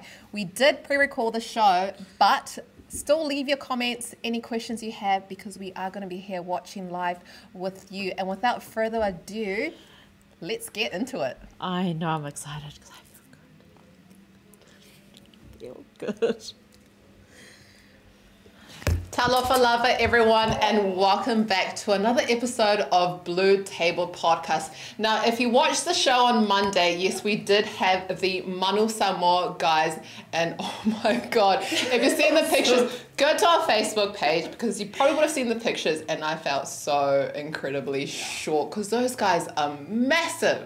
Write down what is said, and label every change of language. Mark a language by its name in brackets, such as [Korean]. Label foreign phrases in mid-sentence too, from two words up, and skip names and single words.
[English] We did pre-record the show, but still leave your comments, any questions you have, because we are going to be here watching live with you. And without further ado, let's get into it. I know, I'm excited because I feel good. [Samoan] Talofa lava, [English] everyone, and welcome back to another episode of BluTable Podcast. Now, if you watched the show on Monday, yes, we did have the Manu Samoa guys, and oh my God, if you've seen the pictures, go to our Facebook page, because you probably would have seen the pictures, and I felt so incredibly short, because those guys are massive.